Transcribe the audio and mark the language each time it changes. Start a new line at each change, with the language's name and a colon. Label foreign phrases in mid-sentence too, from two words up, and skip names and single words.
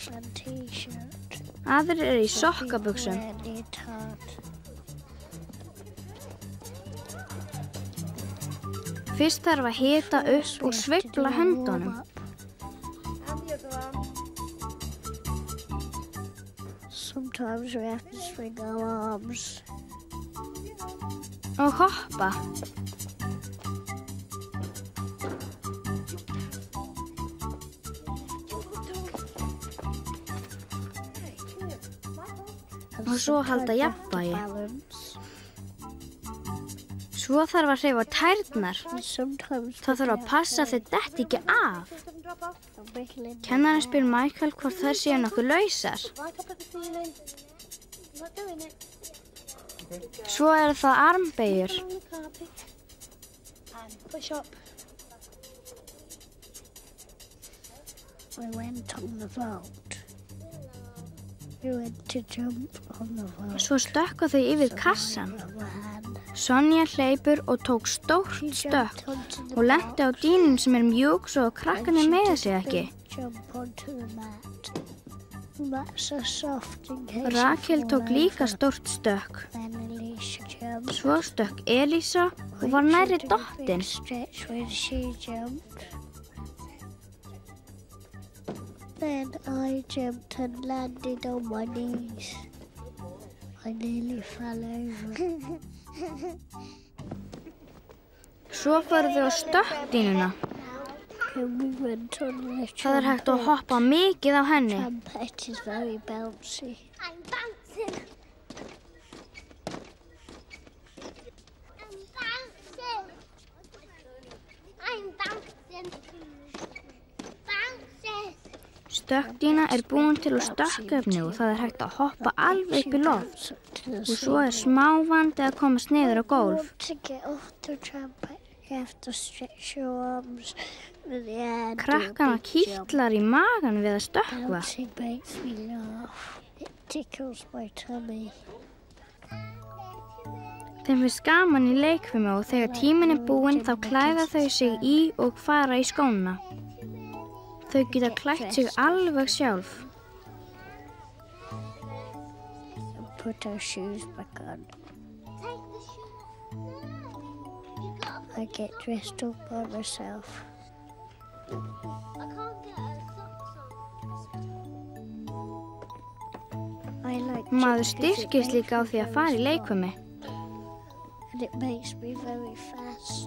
Icelandic: Aðrir eru í sokkabuxum. Fyrst þarf að hita upp og sveifla höndunum.
English: Sometimes we have to swing our arms.
Icelandic: Og hoppa. Og svo halda jafnvægi. Svo þarf að hreyfa tærnar. Það þarf að passa að þau detti ekki af. Kennarinn spyr Michael hvort þær séu nokkuð lausar. Svo eru það armbeygjur.
English: We went on the float. We went to jump on the float.
Icelandic: Svo stökkva þau yfir kassan. Sonja hleypur og tók stórt stökk og lenti á dýnum sem er mjúk svo krakkarnir meiða sig ekki. Rakel tók líka stórt stökk. Svo stökk Elísa og var nærri dottin.
English: Then I jumped and landed on my knees. I nearly fell over.
Icelandic: Svo fóru þau á stökkdýnuna.
English: We went on the
Icelandic: Það er hægt að hoppa mikið á henni.
English: trampoline. Is very bouncy. I'm bouncing. I'm bouncing. I'm bouncing. Bouncing.
Icelandic: Stökkdýna er búin til úr stökkefni og það er hægt að hoppa alveg upp í loft. Og svo er smávandi að komast niður á gólf.
English: To get off the trampoline, you have to stretch your arms with the hand.
Icelandic: Krakkana kýtlar í magan við að stökkva.
English: Bouncing makes me laugh. It tickles my tummy.
Icelandic: Þeim finnst gaman í leikfimi og þegar tíminn er búinn þá klæða þau sig í og fara í skóna. Þau geta klætt sig alveg sjálf.
English: Put our shoes back on. I get dressed up by myself. I can't get a socks on. I like
Icelandic: Maður
English: jumping,
Icelandic: styrkist líka á því að fara í leikfimi.
English: and it makes me very fast.